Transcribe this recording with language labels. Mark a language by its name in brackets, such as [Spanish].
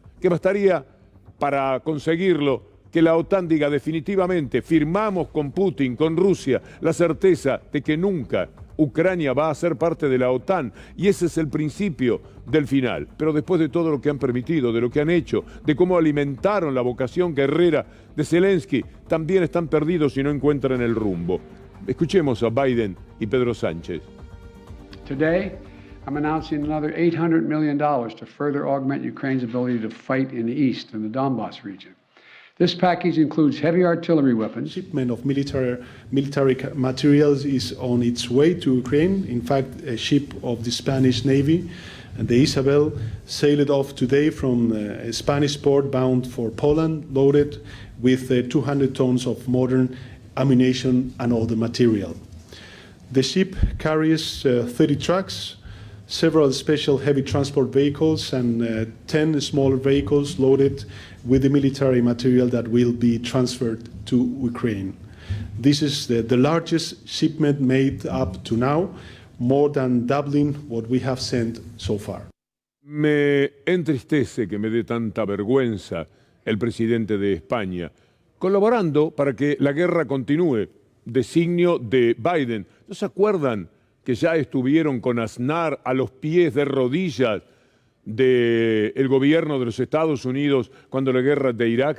[Spanish] Que bastaría para conseguirlo que la OTAN diga definitivamente, firmamos con Putin, con Rusia, la certeza de que nunca Ucrania va a ser parte de la OTAN. Y ese es el principio del final. Pero después de todo lo que han permitido, de lo que han hecho, de cómo alimentaron la vocación guerrera de Zelensky, también están perdidos y no encuentran el rumbo. Escuchemos a Biden y Pedro Sánchez. [English] Today, I'm announcing another $800 million to further augment Ukraine's ability to fight in the east, in the Donbas region. This package includes heavy artillery weapons. Shipment of military materials is on its way to Ukraine. In fact, a ship of the Spanish Navy, the Isabel, sailed off today from a Spanish port bound for Poland, loaded with 200 tons of modern ammunition and other material. The ship carries 30 trucks, several special heavy transport vehicles, and 10 smaller vehicles loaded with the military material that will be transferred to Ukraine. This is the largest shipment made up to now, more than doubling what we have sent so far. [Spanish] Me entristece que me dé tanta vergüenza el presidente de España, colaborando para que la guerra continúe, designio de Biden. ¿No se acuerdan que ya estuvieron con Aznar a los pies de rodillas del gobierno de los Estados Unidos cuando la guerra de Irak?